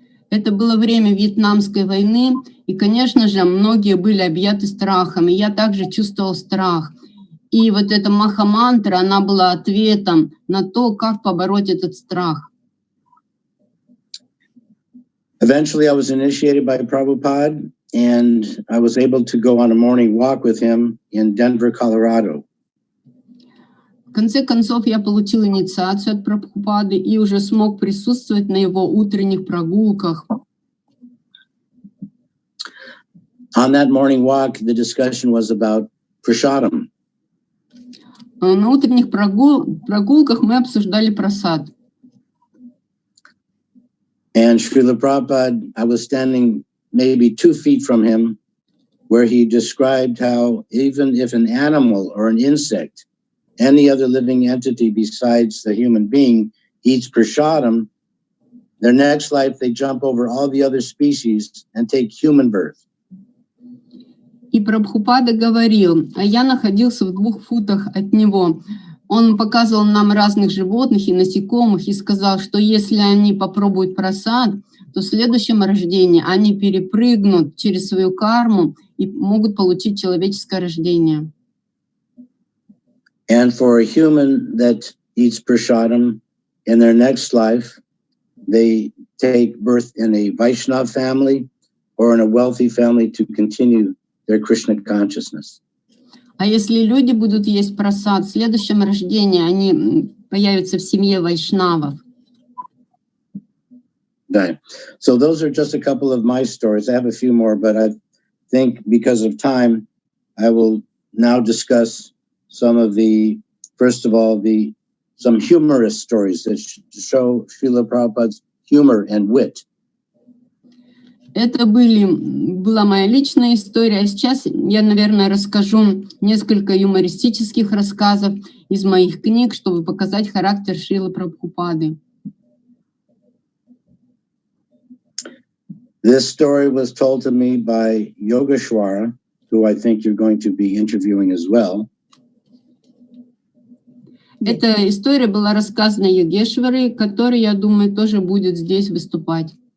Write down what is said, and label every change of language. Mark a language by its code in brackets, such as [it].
[ru] Это было время Вьетнамской войны, и, конечно же, многие были объяты страхом, и я также чувствовал страх. И вот эта маха-мантра, она была ответом на то, как побороть этот страх. [en] Eventually, I was initiated by Prabhupada, and I was able to go on a morning walk with him in Denver, Colorado. [ru] В конце концов, я получил инициацию от Прабхупады и уже смог присутствовать на его утренних прогулках. [en] On that morning walk, the discussion was about prasadam. [ru] На утренних прогулках мы обсуждали прасад. [en] And Srila Prabhupada, I was standing maybe 2 feet from him, where he described how even if an animal or an insect, any other living entity besides the human being, eats prasadam, their next life they jump over all the other species and take human birth. [ru] И Прабхупада говорил, а я находился в 2 футах от него. Он показывал нам разных животных и насекомых и сказал, что если они попробуют прасад, то в следующем рождении они перепрыгнут через свою карму и могут получить человеческое рождение. [en] And for a human that eats prasadam, in their next life, they take birth in a Vaishnava family or in a wealthy family to continue their Krishna consciousness. [ru] А если люди будут есть прасад, в следующем рождении они появятся в семье вайшнавов. [en] Right. So those are just a couple of my stories. I have a few more, but I think because of time, I will now discuss some of the, first of all, some humorous stories that show Srila Prabhupada's humor and wit. [ru] Это была моя личная история, а сейчас я, наверное, расскажу несколько юмористических рассказов из моих книг, чтобы показать характер Шрилы Прабхупады. [en] This story was told to me by Yogeshwara, who I think you're going to be interviewing as well. [ru] Эта история была рассказана Йогешварой, который, я думаю, тоже будет здесь выступать.